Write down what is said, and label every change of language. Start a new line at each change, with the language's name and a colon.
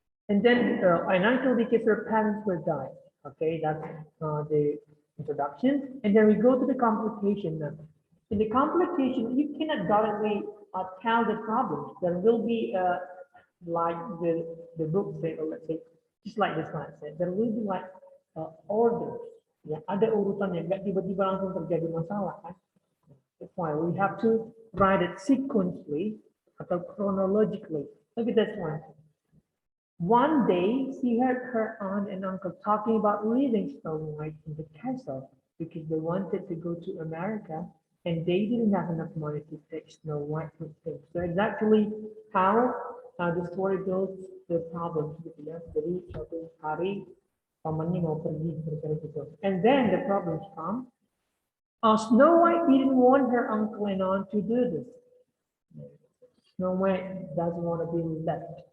English: And then an uncle because her parents were died. Okay, that's the introduction. And then we go to the complication now. In the complication, you cannot directly tell the problems. There will be like the book say, or let's say, just like this one said, there will be like orders.
Indonesian: Ya, ada urutan yang nggak tiba-tiba langsung terjadi masalah kan.
English: That's why we have to write it sequentially atau chronologically. Look at this one. One day, she heard her aunt and uncle talking about leaving Snow White in the castle because they wanted to go to America and they didn't have enough money to take Snow White with them. So it's actually how the story goes, the problems
Indonesian: gitu ya. Jadi suatu hari pamannya mau pergi gitu.
English: And then the problems come. Snow White didn't want her uncle and aunt to do this. Snow White doesn't want to be left.